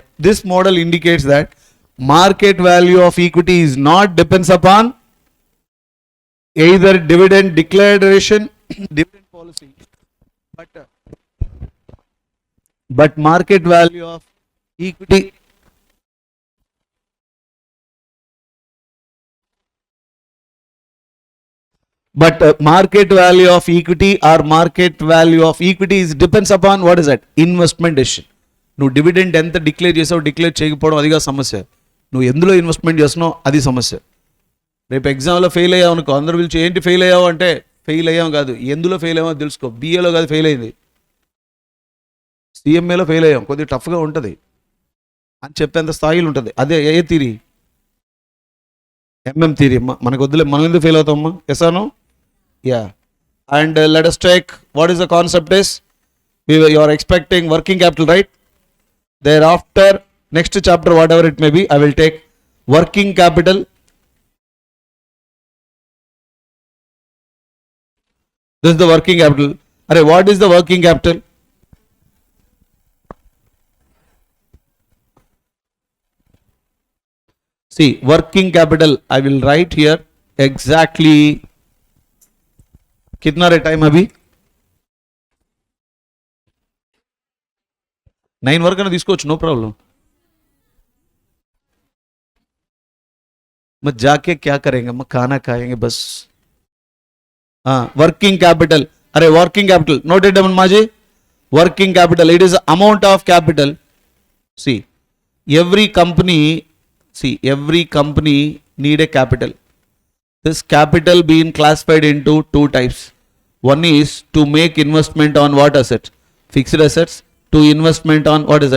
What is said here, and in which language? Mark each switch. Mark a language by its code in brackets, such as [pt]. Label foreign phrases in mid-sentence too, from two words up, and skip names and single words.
[en] This model indicates that market value of equity is not depends upon either dividend declaration, dividend policy, but market value of equity market value of equity or market value of equity is depends upon what is that? Investment decision. [te] నువ్వు డివిడెండ్ ఎంత డిక్లేర్ చేసావు, డిక్లేర్ చేయకపోవడం అదిగా సమస్య. నువ్వు ఎందులో ఇన్వెస్ట్మెంట్ చేస్తున్నావు అది సమస్య. రేపు ఎగ్జామ్లో ఫెయిల్ అయ్యావు అనుకో, అందరూ పిలిచి ఏంటి ఫెయిల్ అయ్యావు అంటే, ఫెయిల్ అయ్యాం కాదు, ఎందులో ఫెయిల్ అయ్యామో తెలుసుకో. బిఏలో కాదు ఫెయిల్ అయింది, సిఎంఏలో ఫెయిల్ అయ్యాం, కొద్దిగా టఫ్గా ఉంటుంది అని చెప్పేంత స్థాయిలో ఉంటుంది. అదే ఏ థీరీ? ఎంఎం థీరీ అమ్మా. మనకు వద్దులే, మనం ఎందుకు ఫెయిల్ అవుతామమ్మా? ఎసాను యా. [en] and let us take what is the concept is, you are expecting working capital, right? Thereafter, next chapter, whatever it may be, I will take working capital. This is the working capital. Arey, what is the working capital? See, working capital, I will write here exactly. [hi] कितना रे टाइम अभी? [te] 9 వరకు అయినా తీసుకోవచ్చు, [en] no problem. [hi] मैं जाके क्या करेंगे, मैं खाना खाएंगे बस. [en] working capital. अरे working capital, note it down माजी. working capital, it is the amount of capital. See, every company need a capital. This capital being classified into two types. One is to make investment on what asset? Fixed assets. To investment on what is that?